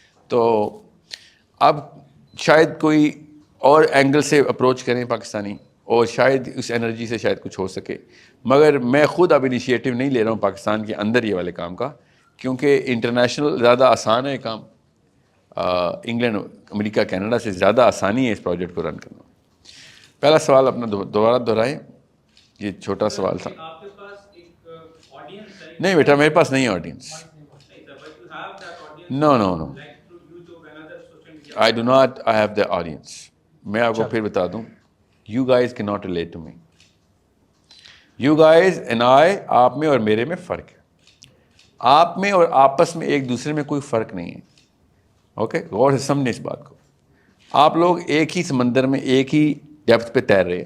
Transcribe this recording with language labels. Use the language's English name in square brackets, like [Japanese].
[Urdu] تو اب شاید کوئی اور اینگل سے اپروچ کریں پاکستانی, اور شاید اس انرجی سے شاید کچھ ہو سکے, مگر میں خود اب انیشیٹو نہیں لے رہا ہوں پاکستان کے اندر یہ والے کام کا, کیونکہ انٹرنیشنل زیادہ آسان ہے کام, انگلینڈ امریکہ کینیڈا سے زیادہ آسانی ہے اس پروجیکٹ کو رن کرنا. پہلا سوال اپنا دوبارہ دہرائیں, یہ چھوٹا سوال تھا. آپ کے پاس ایک آڈینس ہے؟ نہیں بیٹا, میرے پاس نہیں ہے audience. [English] No no no, I do not have the audience. [Urdu] میں آپ کو پھر بتا دوں, [English] you guys cannot relate to me. You guys and I, [Urdu] آپ میں اور میرے میں فرق ہے. آپ میں اور آپس میں ایک دوسرے میں کوئی فرق نہیں ہے. اوکے, غور سے سمجھیں اس بات کو. آپ لوگ ایک ہی سمندر میں ایک ہی ڈیپتھ پہ تیر رہے ہیں.